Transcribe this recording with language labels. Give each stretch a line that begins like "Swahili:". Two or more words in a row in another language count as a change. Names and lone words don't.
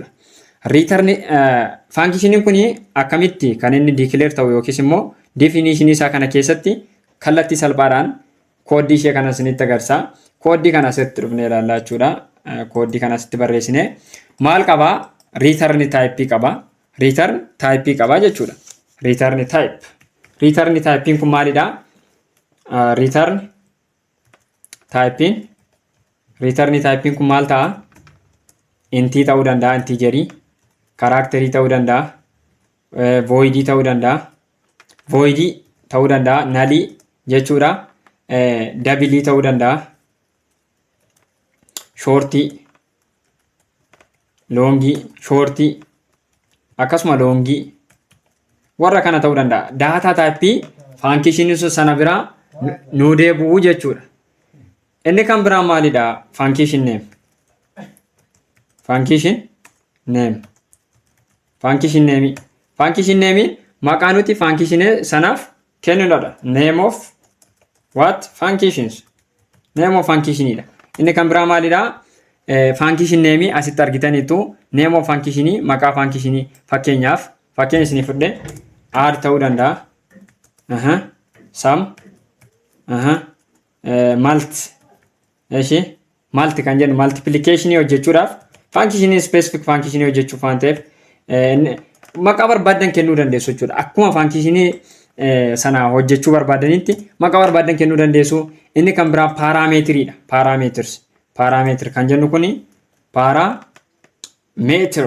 English: Return functioniin
Oromo: kuni akkamitti kan inni declare ta'u yookiis immoo definition isaa kana keessatti kallattii salphaadhaan koodii ishee kana isinitti agarsiisa. Koodii kana asitti dhufnee ilaallaa jechuudha. Koodii kana asitti barreessinee maal qabaa?
English: Return type
Oromo: qaba.
English: Return type
Oromo: qaba jechuudha.
English: Return type. Return type
Oromo: kun maalidha?
English: Return type
Oromo: kun maal ta'a? Intii ta'uu danda'a, integerii, kaaraakterii ta'uu danda'a, voidii ta'uu danda'a, voidii ta'uu danda'a, nalii jechuudha. Dabilii ta'uu danda'a, shortii, loongii, shortii, akkasuma loongii warra kana ta'uu danda'a.
English: Data type function
Oromo: sana biraa nuu deebi'uu jechuudha. Inni kan biraa maalidha?
English: Function name. Function name. Function name. Function name
Oromo: maqaa nuti function sanaaf kennuudha.
English: Name of what? Functions. Name of functionidha.
Oromo: Inni kan biraa maalidha?
English: Function name
Oromo: asitti argitanitu
English: name of function
Oromo: maqaa function fakkeenyaaf fakkeenya isinii fudhe add ta'uu danda'a.
English: Sum mult.
Oromo: Eshi mult kan jennu multiplication hojjechuudhaaf function
English: specific function
Oromo: hojjechuuf waan ta'eef maqaa barbaadan kennuu dandeessu jechuudha. Akkuma function sana hojjechuu barbaadanitti maqaa barbaadan kennuu dandeessu. Inni kan biraa parameteriidha. Parameters. Parameter kan jennu kuni parameter.